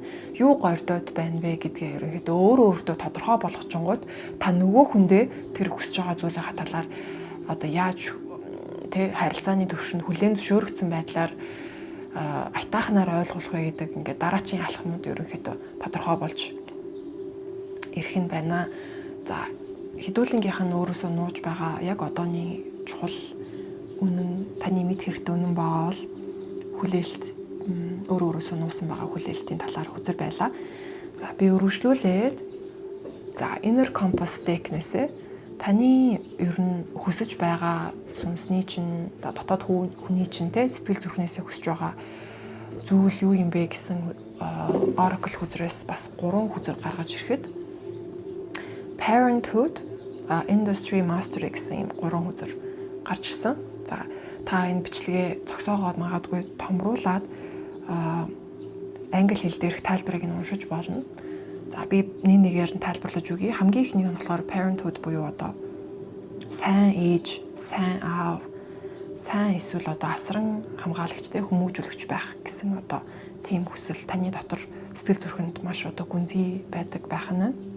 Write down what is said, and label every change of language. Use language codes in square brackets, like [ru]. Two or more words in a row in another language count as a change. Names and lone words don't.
[mn] Юу гордод байна вэ гэдгээ ерөнхийдөө өөртөө тодорхой болгочингууд та нөгөө хүндээ тэр хүсэж байгаа зүйлийнхаа талаар яаж харилцааны төвшөнд хүлээн зөвшөөрөгдсөн байдлаар айтаахнаар ойлгох вэ гэдэг дараачийн алхмууд ерөнхийдөө тодорхой болж ирэх нь байна. За хэдүүлэнгийнх нь өөрөөсөө нууж байгаа яг одооний чухал үнэн таны мэд хэрэгтэй үнэн байгаа бол хүлээлт өөрөөсөө нуусан байгаа хүлээлтийн талаар хүзэр байлаа. За би өргөжлүүлээд [en] inner compass deck- [mn] нээсээ таны ер нь хүсэж байгаа сүнсний чинь дотоод хүний чинь сэтгэл зүрхнээсээ хүсэж байгаа зүйл юу юм бэ гэсэн oracle хүзрээс бас 3 хүзэр гаргаж ирэхэд parenthood, [en] industry mastery [mn] гэсэн 3 хүзэр гарч ирсэн. За та энэ бичлэгээ зогсоогоод магадгүй томруулаад англи хэл дээрх тайлбарыг нь уншиж болно. За би нэгээр нь тайлбарлаж өгье. Хамгийн ихнийг нь болохоор parenthood буюу сайн ээж, сайн аав, сайн эсвэл асран хамгаалагчтай хүмүүжүүлэгч байх гэсэн тийм хүсэл таны дотор сэтгэл зүрхэнд маш гүнзгий байдаг байх нь.